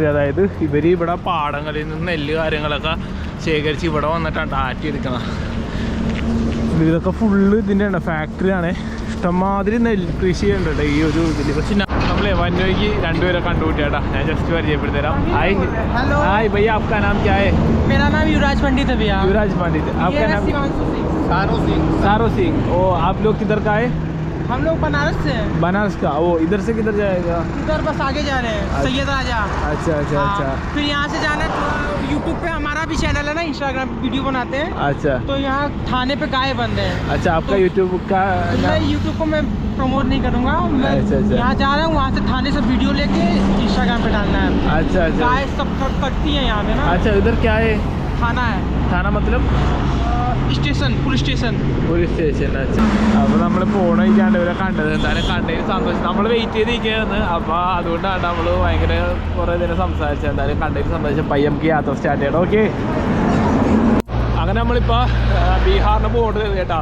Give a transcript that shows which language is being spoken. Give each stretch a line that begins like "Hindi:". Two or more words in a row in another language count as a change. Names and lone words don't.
Malayalam: അതായത് ഇവർ ഇവിടെ പാടങ്ങളിൽ നിന്ന് നെല്ല് കാര്യങ്ങളൊക്കെ ശേഖരിച്ച് ഇവിടെ വന്നിട്ടാണ് ആറ്റിയെടുക്കണം. ഇതൊക്കെ ഫുള്ള് ഇതിൻ്റെ ആണ്, ഫാക്ടറിയാണ്. ഇഷ്ടംമാതിരി നെല്ല് കൃഷി ഉണ്ട് കേട്ടോ ഈ ഒരു ഇതിൽ. പക്ഷെ നമ്മളെ വന്നവയ്ക്ക് 2 പേരെ കണ്ടുപിടിയാട്ടാ. ഞാൻ ജസ്റ്റ് പരിചയപ്പെടുത്തരാം.
English: hi hi
Hindi: भैया, आपका नाम क्या है? मेरा नाम युवराज पंडित है भैया. युवराज पंडित. आपका नाम? सारो सिंह. ओ, आप लोग किधर का है? हम लोग बनारस से हैं. बनारस का. वो इधर से किधर जाएगा? इधर बस आगे जा रहे हैं, सैयद राजा. अच्छा अच्छा अच्छा. फिर यहाँ से जाना है तो यूट्यूब पे हमारा भी चैनल है ना, इंस्टाग्राम वीडियो बनाते हैं. अच्छा. तो यहाँ थाने पे गाय बंद है. अच्छा, आपका यूट्यूब का? मैं यूट्यूब को मैं प्रमोट नहीं करूँगा. मैं अच्छा. यहाँ जा रहा हूँ, वहाँ से थाने से वीडियो लेके इंस्टाग्राम पे डालना है. अच्छा अच्छा. गाय सब कटती है यहाँ पे ना. अच्छा, उधर क्या है? थाना है. थाना मतलब?
English: station, police station.
Malayalam: അപ്പോൾ നമ്മൾ പോകണില്ലാണ്ട് ഇവരെ കണ്ടത്. എന്തായാലും കണ്ടതിന് സന്തോഷം. നമ്മൾ വെയിറ്റ് ചെയ്തിരിക്കുകയായിരുന്നു. അപ്പോൾ അതുകൊണ്ടാണ് നമ്മൾ ഭയങ്കര കുറേ നേരം സംസാരിച്ചത്. എന്തായാലും കണ്ടതിന് സന്തോഷം. പയ്യെ നമുക്ക് യാത്ര സ്റ്റാർട്ട് ചെയ്യണം. ഓക്കെ, അങ്ങനെ നമ്മളിപ്പോൾ ബീഹാറിൻ്റെ ബോർഡർ കേട്ടോ.